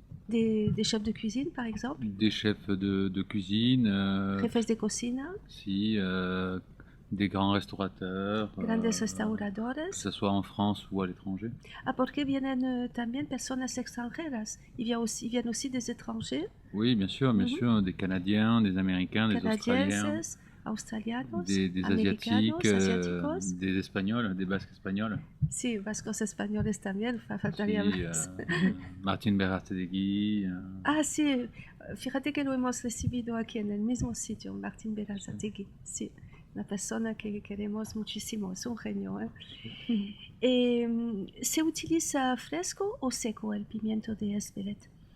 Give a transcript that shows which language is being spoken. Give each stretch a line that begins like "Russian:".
French: Des chefs de cuisine, par exemple? Des chefs de cuisine.
Spanish: Jefes de cocina.
French: Si, des grands restaurateurs.
Spanish: Grandes restauradores.
French: Que ce soit en France ou à l'étranger.
Spanish: Ah, porque vienen también personas extranjeras.
French: Ils viennent aussi des étrangers. Oui, bien sûr, des Canadiens, des Américains, des Australiens.
Spanish: Australianos,
French: des Asiatiques, des Espagnols, des Basques espagnols.
Spanish: Sí, vascos españoles también, faltaría más. Martín Berazategui. Ah, sí, fíjate que lo hemos recibido aquí en el mismo sitio, Martín Berazategui, sí, una persona que queremos muchísimo, es un genio. ¿Se utiliza fresco o seco el pimiento de Espelette?